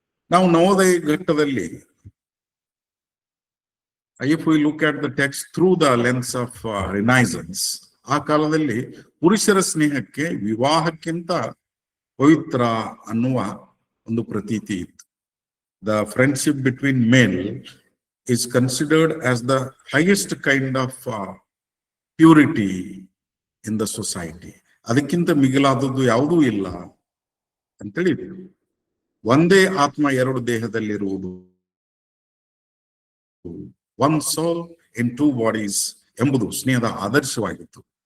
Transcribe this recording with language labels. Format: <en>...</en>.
<kn>ನಾವು ನವೋದಯ ಘಟ್ಟದಲ್ಲಿ</kn> <en>if we look at the text through the lens of renaissance,</en> <kn>ಆ ಕಾಲದಲ್ಲಿ ಪುರುಷರ ಸ್ನೇಹಕ್ಕೆ ವಿವಾಹಕ್ಕಿಂತ ಪವಿತ್ರ ಅನ್ನುವ ಒಂದು ಪ್ರತೀತಿ ಇತ್ತು.</kn> <en>The friendship between men is considered as the highest kind of purity in the society.</en> <kn>ಅದಕ್ಕಿಂತ ಮಿಗಿಲಾದದ್ದು ಯಾವುದೂ ಇಲ್ಲ ಅಂತೇಳಿ ಒಂದೇ ಆತ್ಮ 2 ದೇಹದಲ್ಲಿರುವುದು,</kn> <en>one soul in 2 bodies</en> <kn>ಎಂಬುದು ಸ್ನೇಹದ ಆದರ್ಶವಾಗಿತ್ತು.</kn>